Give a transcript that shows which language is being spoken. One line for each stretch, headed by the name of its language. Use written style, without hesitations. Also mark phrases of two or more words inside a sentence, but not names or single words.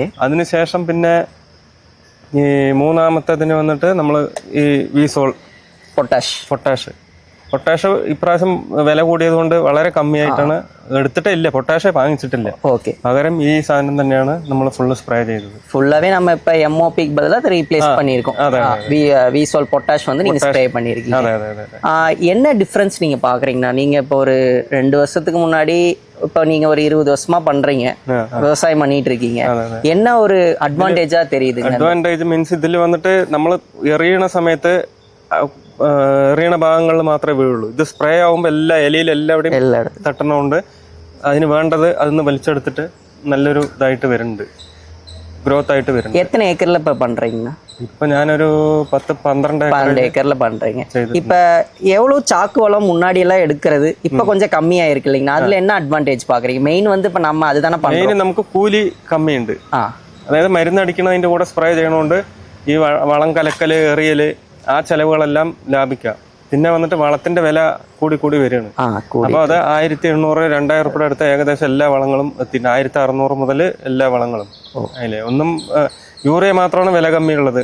Malayalam: അതിനുശേഷം പിന്നെ ഈ മൂന്നാമത്തേതിന് വന്നിട്ട് നമ്മൾ ഈ വിസോൾ പൊട്ടാഷ് ഇപ്രാവശ്യം വില കൂടിയത് കൊണ്ട് വളരെ കമ്മിയായിട്ടാണ് എടുത്തിട്ടില്ല, പൊട്ടാഷ് വാങ്ങിച്ചിട്ടില്ല. ഓക്കെ. പകരം ഈ സാധനം തന്നെയാണ് നമ്മൾ ഫുള്ള് സ്പ്രേ ചെയ്തത്.
Tamil: ஃபுல்லாவே நம்ம இப்ப MOPக்கு பதிலா அதை ரீப்ளேஸ் பண்ணியிருக்கோம். விசோல் பொட்டாஷ் வந்து நீங்க ஸ்ப்ரே பண்ணியிருக்கீங்க. என்ன டிஃபரன்ஸ் நீங்க பாக்குறீங்கன்னா, நீங்க இப்போ ஒரு 2 வருஷத்துக்கு முன்னாடி இப்போ நீங்க ஒரு 20 வருஷமா பண்றீங்க, விவசாயம் பண்ணிட்டு இருக்கீங்க, என்ன ஒரு அட்வான்டேஜா தெரியுது?
English: advantage means
Malayalam: ഇതിൽ വന്നിട്ട് നമ്മൾ എറിയണ സമയത്ത് എറിയണ ഭാഗങ്ങളിൽ മാത്രമേ വീഴുള്ളൂ. ഇത് സ്പ്രേ ആവുമ്പോൾ എല്ലാ ഇലയിലും എല്ലാവിടെയും തട്ടണോണ്ട് അതിന് വേണ്ടത് അതിന് വലിച്ചെടുത്തിട്ട് നല്ലൊരു ഇതായിട്ട് വരുന്നുണ്ട്, ഗ്രോത്ത് ആയിട്ട് വരുന്നുണ്ട്.
Tamil: எத்தனை ஏக்கர்ல இப்ப பண்றீங்க?
Malayalam: இப்ப ഞാനൊരു 10-12
Tamil: ஏக்கர்ல பண்றீங்க. இப்ப எவ்வளவு சாக்கு வளம் முன்னாடி எல்லாம் எடுக்கிறது இப்ப கொஞ்சம் கம்மியா இருக்கு இல்லைங்களா? அதுல என்ன அட்வான்டேஜ் பாக்குறீங்க? மெயின் வந்து இப்ப நம்ம அதுதானே பண்றோம்.
Malayalam: മെയിൻ നമുക്ക് കൂലി കമ്മിയുണ്ട്. അതായത് മരുന്നടിക്കണതിന്റെ കൂടെ സ്പ്രേ ചെയ്യണോണ്ട് ഈ വളം കലക്കല്, എറിയല്, ആ ചെലവുകളെല്ലാം ലാഭിക്കാം. പിന്നെ വന്നിട്ട് വളത്തിന്റെ വില കൂടി വരികയാണ്. അപ്പൊ അത് 1800-2000 രൂപയുടെ അടുത്ത ഏകദേശം എല്ലാ വളങ്ങളും എത്തി. 1600 മുതൽ എല്ലാ വളങ്ങളും അതിലെ ഒന്നും യൂറിയ മാത്രമാണ് വില കമ്മിയുള്ളത്.